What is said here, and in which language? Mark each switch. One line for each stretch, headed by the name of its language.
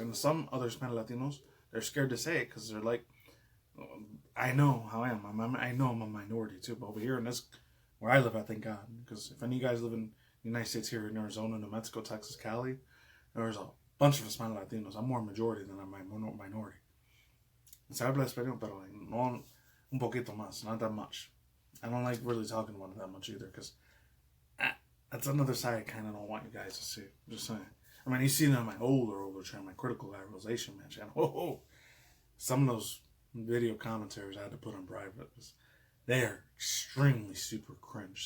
English: And some other Spanish Latinos, they're scared to say it because they're like, I know how I am. I know I'm a minority too. But over here in this, where I live, I thank God. Because if any of you guys live in the United States here in Arizona, New Mexico, Texas, Cali, there's a bunch of Spanish Latinos. I'm more majority than I'm minority.
Spanish: Se habla español, pero no un poquito más,
English: not that much. I don't like really talking about it that much either, because that's another side I kind of don't want you guys to see. I'm just saying. I mean, you see it on my older channel, my Critical Realization Man channel. Some of those video commentaries I had to put on private. They are extremely super cringe.